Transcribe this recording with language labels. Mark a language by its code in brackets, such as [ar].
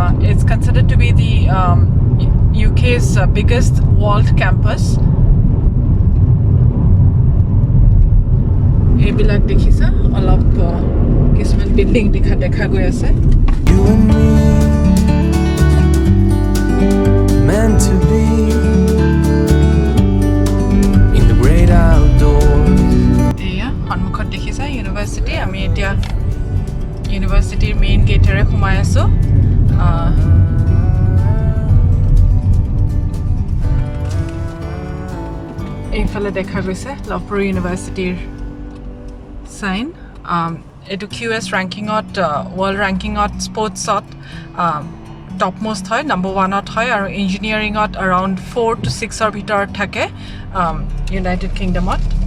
[en] it's considered to be the UK's biggest walled campus [as] এইবিলাক দেখিছা অলপ কিছুমান বিল্ডিং দেখা গৈ আছে [en] You and me, meant to be in the great outdoors. [as] এয়া সন্মুখত দেখিছা ইউনিভাৰ্চিটি আমি এতিয়া ইউনিভাৰ্চিটিৰ মেইন গেটেৰে সোমাই আছোঁ এইফালে দেখা গৈছে লভপুৰ ইউনিভাৰ্চিটিৰ চাইন এইটো QS ৰেংকিঙত ৱৰ্ল্ড ৰেংকিঙত স্পৰ্টছত টপ মোষ্ট হয় নম্বৰ 1ত হয় আৰু ইঞ্জিনিয়াৰিঙত এৰাউণ্ড 4 to 6ৰ ভিতৰত থাকে ইউনাইটেড কিংডমত